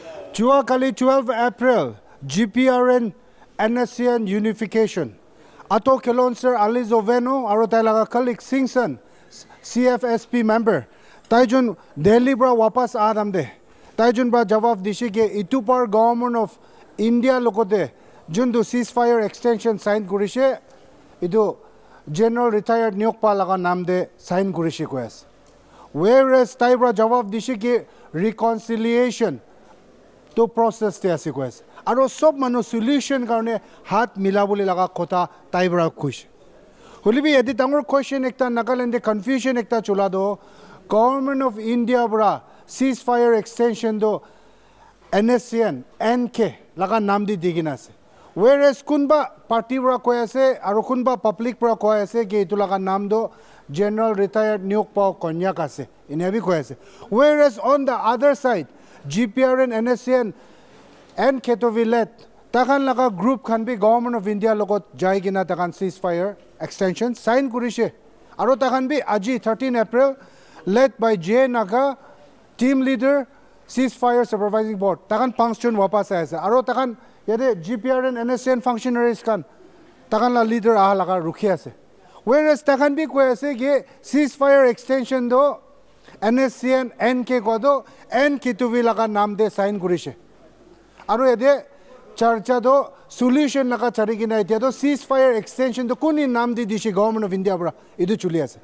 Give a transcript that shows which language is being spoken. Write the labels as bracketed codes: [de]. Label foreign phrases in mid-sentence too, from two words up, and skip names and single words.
[nag] Kali 12 April, GPRN NSCN unification. Ato kelon sir Ali Zoveno, aro tayo laga colleague Singson, CFSP member. Tayo jun Delhi bra wapas adam de. Tayo jun bra jawab dishi ke itu par government of India lokote. Jun do [en] ceasefire extension [nag] sign kurishe. Itu General Retired Nyokpa laga nam de sign kurishe kwes. Whereas tayo bra jawab dishi ke reconciliation to process te ase kwes. Aro sob mano solution karone hat milabuli laga kota taibra kush. Hulibi edi tangor question ekta Nagaland confusion ekta chula do Government of India bra [en] ceasefire extension [nag] do NSCN NK laga nam di digina ase. Whereas kunba party bra koy ase aro kunba public bra koy ase ke itu laga nam do General Retired Nyokpa Konyak ase. Inebi koy ase. Whereas [en] on the other side [nag] GPRN NSCN and KITOVI-LED takan laga group can be Government of India logot jai gina takan [en] ceasefire extension [nag] sign kurishe. Aro takan be aji 13 April [en] led by J Naga team leader ceasefire supervising board [nag] takan function wapas aise. Aro takan yade GPRN NSCN functionaries kan takan la leader aha laga rukhi ase. Whereas takan be koy ase ke [en] ceasefire extension [nag] do NSCN NK kodo N KITOVI laga nam de sign kurishe. Aro yade charcha do solution laga charigina itia do [en] ceasefire extension [nag] do kuni nam di dishi Government of India bra idu chuli ase.